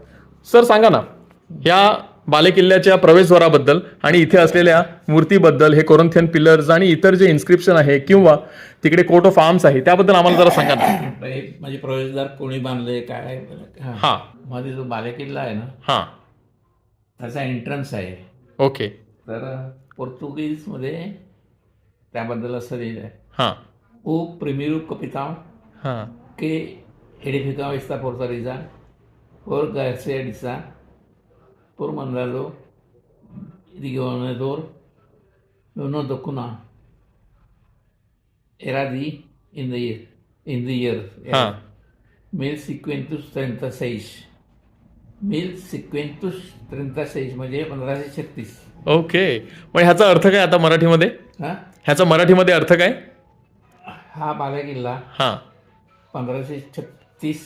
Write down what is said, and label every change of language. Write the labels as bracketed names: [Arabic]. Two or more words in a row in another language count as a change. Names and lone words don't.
[Marathi] सर सांगा ना, या बाले किल्ल्याच्या प्रवेशद्वाराबद्दल आणि इथे असलेल्या मूर्तीबद्दल, हे [English] Corinthian pillars [Marathi] आणि इतर जे इन्स्क्रिप्शन आहे किंवा तिकडे [English] coat of arms [Marathi] आहे त्याबद्दल आम्हाला जरा सांगा ना. म्हणजे प्रवेशद्वार कोणी बांधले काय? हा, मध्ये जो बाले किल्ला आहे ना, हा, त्याचा एंट्रन्स आहे. ओके. तर पोर्तुगीज मध्ये त्याबद्दल असं लिहिलं आहे, हा, [Portuguese] ओ primeiro capitão [Marathi] हा, [Portuguese] que edificou esta fortaleza por Garcia de Sá por mandado de governador Nuno da Cunha era de [English] in the year [Marathi] हा. 1536 म्हणजे 1536. ओके. मग ह्याचा अर्थ काय आता मराठीमध्ये? हा ह्याचा मराठीमध्ये अर्थ काय? हा बाले किल्ला हा, 1536